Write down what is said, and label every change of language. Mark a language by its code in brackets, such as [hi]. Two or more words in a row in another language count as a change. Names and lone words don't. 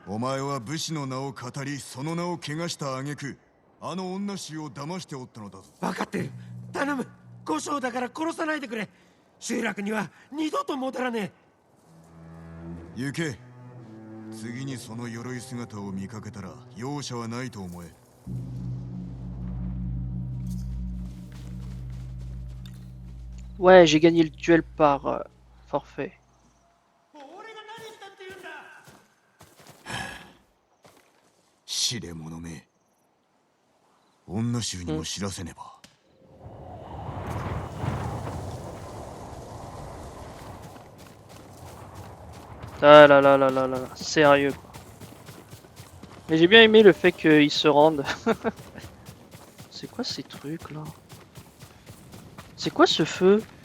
[ja] お前は武士の名を語り、その名を汚した挙句、あの女衆を騙しておったのだぞ。分かってる。頼む。五将だから殺さないでくれ。集落には二度と戻らねえ。行け。次にその鎧姿を見かけたら容赦はないと思え。 [fr] Ouais, j'ai gagné le duel par forfait. [ja] 俺が何したって言うんだ。死れ者め。女衆にも知らせねば。 [fr] Ah là là là là là là, sérieux quoi. Mais j'ai bien aimé le fait qu'ils se rendent. C'est quoi ces trucs là? C'est quoi ce feu?